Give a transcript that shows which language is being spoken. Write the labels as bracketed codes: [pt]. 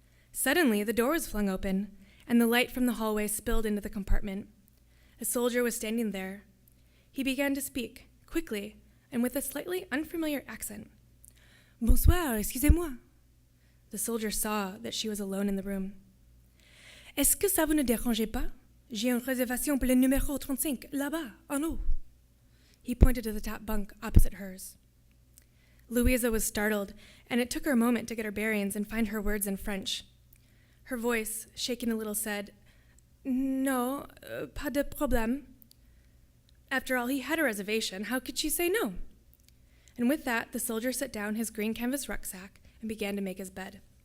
[en] Suddenly, the door was flung open, and the light from the hallway spilled into the compartment. A soldier was standing there. He began to speak, quickly, and with a slightly unfamiliar accent. [fr] Bonsoir, excusez-moi. [en] The soldier saw that she was alone in the room. [fr] Est-ce que ça vous ne dérange pas? J'ai une réservation pour le numéro 35, là-bas, en haut. [en] He pointed to the top bunk opposite hers. Louisa was startled, and it took her a moment to get her bearings and find her words in French. Her voice, shaking a little, said, No, [fr] pas de problème. [en] After all, he had a reservation. How could she say no? And with that, the soldier set down his green canvas rucksack and began to make his bed.